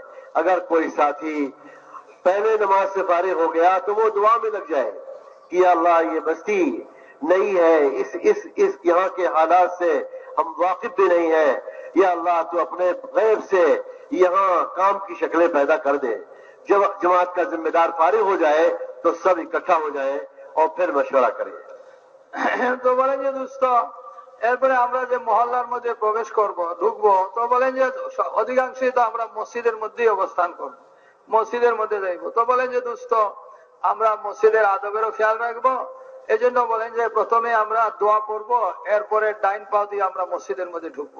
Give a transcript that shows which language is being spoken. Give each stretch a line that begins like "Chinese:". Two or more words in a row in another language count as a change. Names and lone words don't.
Urdu: اگر کوئی ساتھی پہلے نماز سے فارغ ہو گیا تو وہ دعا میں لگ جائے کہ یا اللہ یہ بستی نہیں ہے, اس یہاں کے حالات سے ہم واقف بھی نہیں ہیں, یا اللہ تو اپنے غیب سے یہاں کام کی شکلیں پیدا کر دے. جب جماعت کا ذمہ دار فارغ ہو جائے تو سب اکٹھا ہو جائیں اور پھر مشورہ کریں.
Bangla: তো বলেন যে দোস্ত, এরপরে আমরা যে মহল্লার মধ্যে প্রবেশ করব ঢুকবো, তো বলেন যে অধিকাংশই তো আমরা মসজিদের মধ্যেই অবস্থান করব, মসজিদের মধ্যে যাইব. তো বলেন যে দোস্ত, আমরা মসজিদের আদবেরও খেয়াল রাখবো. এই জন্য বলেন যে প্রথমে আমরা দোয়া করবো, এরপরে ডাইন পাও দিয়ে আমরা মসজিদের মধ্যে ঢুকবো.